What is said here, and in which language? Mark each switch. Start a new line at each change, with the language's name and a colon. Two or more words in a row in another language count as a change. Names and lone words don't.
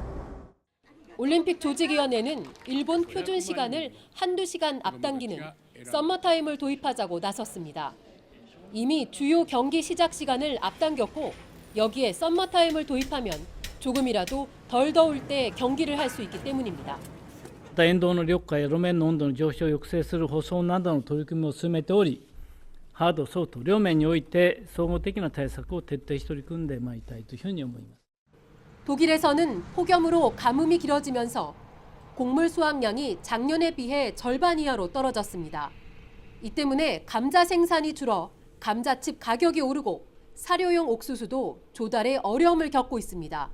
Korean: 올림픽 조직위원회는 일본 표준 시간을 한두 시간 앞당기는 썸머타임을 도입하자고 나섰습니다. 이미 주요 경기 시작 시간을 앞당겼고 여기에 썸머타임을 도입하면 조금이라도 덜 더울 때 경기를 할 수 있기 때문입니다.
Japanese: 沿道の緑化や路面の温度の上昇を抑制する舗装などの取り組みを進めており、ハード、ソフト両面において総合的な対策を徹底して取り組んでまいりたいというふうに思います。
Korean: 독일에서는 폭염으로 가뭄이 길어지면서 곡물 수확량이 작년에 비해 절반 이하로 떨어졌습니다. 이 때문에 감자 생산이 줄어 감자칩 가격이 오르고 사료용 옥수수도 조달에 어려움을 겪고 있습니다.